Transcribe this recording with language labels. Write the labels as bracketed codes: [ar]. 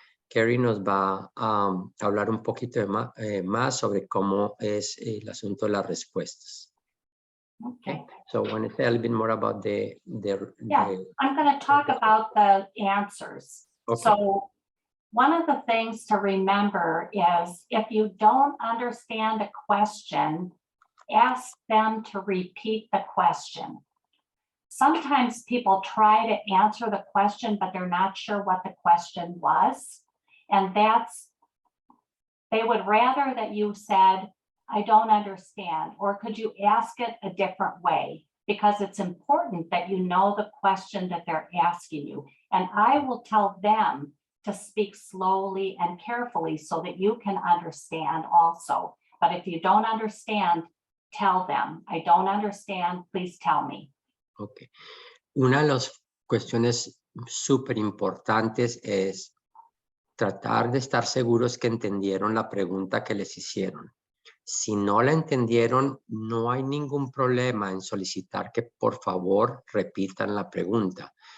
[es] Carrie nos va a hablar un poquito más sobre cómo es el asunto de las respuestas. [en] Okay. So I want to say a little bit more about I'm going to talk about the answers. Okay. So one of the things to remember is if you don't understand a question, ask them to repeat the question. Sometimes people try to answer the question, but they're not sure what the question was. And they would rather that you said, I don't understand, or could you ask it a different way? Because it's important that you know the question that they're asking you. And I will tell them to speak slowly and carefully so that you can understand also. But if you don't understand, tell them, I don't understand, please tell me. Ok. [es] Una de las cuestiones súper importantes es tratar de estar seguros que entendieron la pregunta que les hicieron. Si no la entendieron, no hay ningún problema en solicitar que por favor repitan la pregunta.